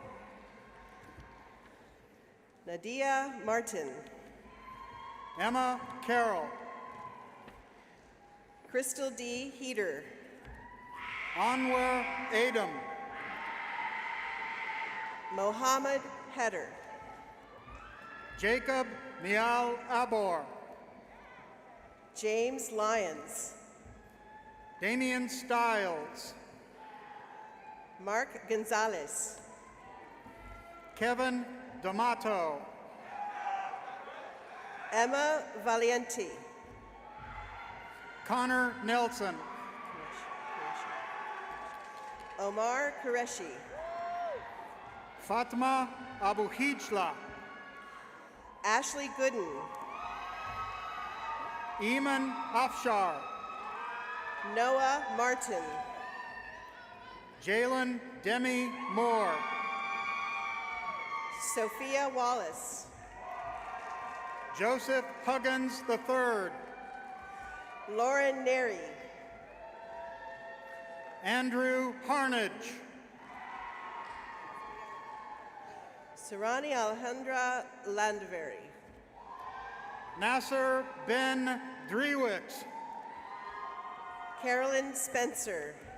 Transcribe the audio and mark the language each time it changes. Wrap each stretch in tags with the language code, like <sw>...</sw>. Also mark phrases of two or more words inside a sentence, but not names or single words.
<en>Nadia Martin. Emma Carroll. Crystal D. Heater. Anwar Adam. Mohammed Heder. Jacob Nial Abor. James Lyons. Damian Stiles. Mark Gonzalez. Kevin D'Amato. Emma Valiente. Connor Nelson. Omar Qureshi. Fatma Abu Hijla. Ashley Gooden. Eamon Afshar. Noah Martin. Jalen Demi Moore. Sophia Wallace. Joseph Huggins III. Lauren Neri. Andrew Harnage. Sarani Alejandra Landaveri. Nasser Ben Drewix. Carolyn Spencer.</en>